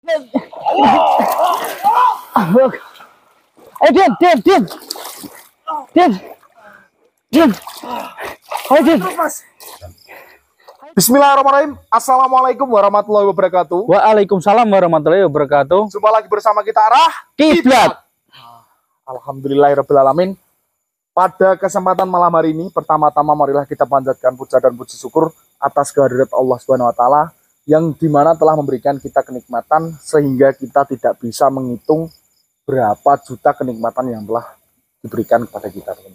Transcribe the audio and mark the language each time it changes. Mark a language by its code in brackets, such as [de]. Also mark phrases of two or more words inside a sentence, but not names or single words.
[id] Din, Din, Din. Din. Din. Ayo, Din. [ar] بسم الله الرحمن الرحيم. السلام عليكم ورحمة الله وبركاته. وعليكم السلام ورحمة الله وبركاته. [id] Jumpa lagi bersama kita Arah Kiblat. Alhamdulillahirrahmanirrahim. Pada kesempatan malam hari ini, pertama-tama marilah kita panjatkan puja dan puji syukur atas kehadirat Allah [ar] سبحانه وتعالى [id] yang dimana telah memberikan kita kenikmatan sehingga kita tidak bisa menghitung berapa juta kenikmatan yang telah diberikan kepada kita, teman-teman.